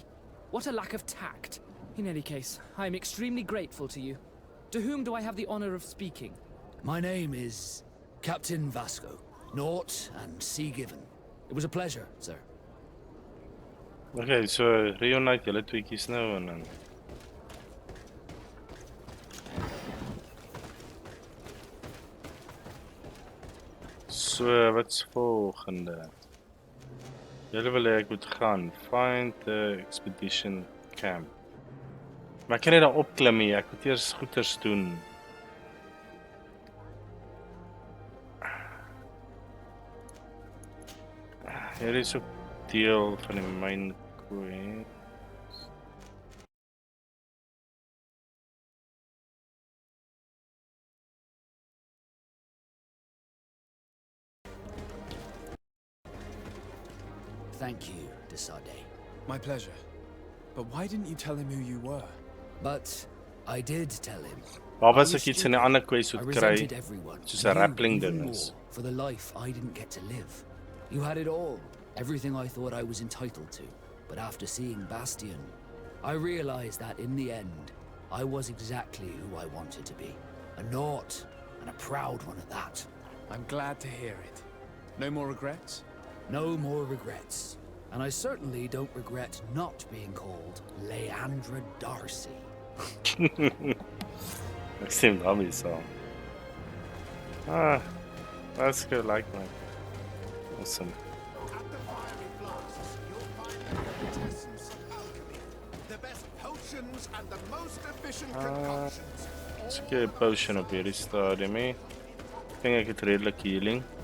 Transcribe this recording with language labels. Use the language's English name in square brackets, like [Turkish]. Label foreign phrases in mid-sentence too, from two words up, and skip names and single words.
[English] What a lack of tact. In any case, I am extremely grateful to you. To whom do I have the honor of speaking? My name is Captain Vasco. Naught and sea given. It was a pleasure, sir. Okay, so reunite [Afrikaans] julle tweetjies nou en dan. So, wat's volgende? Julle wil hê ek moet gaan. [English] Find the expedition camp. [Afrikaans] Maar ek kan nie daar opklim nie, ek moet eers goeders doen. Hier is ook deel van die [English] main quest. Thank you, Desade. My pleasure. But why didn't you tell him who you were? But I did tell him. [Afrikaans] Waar was ek iets in 'n ander quest [English] I [Afrikaans] moet kry? [English] resented everyone. [Afrikaans] Soos 'n rappling [English] even [Afrikaans] ding is. [English] more for the life I didn't get to live. You had it all. Everything I thought I was entitled to. But after seeing Bastion, I realized that in the end, I was exactly who I wanted to be. A naught, and a proud one at that. I'm glad to hear it. No more regrets? No more regrets. And I certainly don't regret not being called Leandra Darcy. [Afrikaans] Ek stem daarmee saam. Vasco like my. [English] Awesome. At the fiery flasks, you'll find the quintessence of alchemy. The best potions and the most efficient concoctions. [Afrikaans] Dis 'n potion op hierdie stadium hè. Ek dink ek het redelik healing.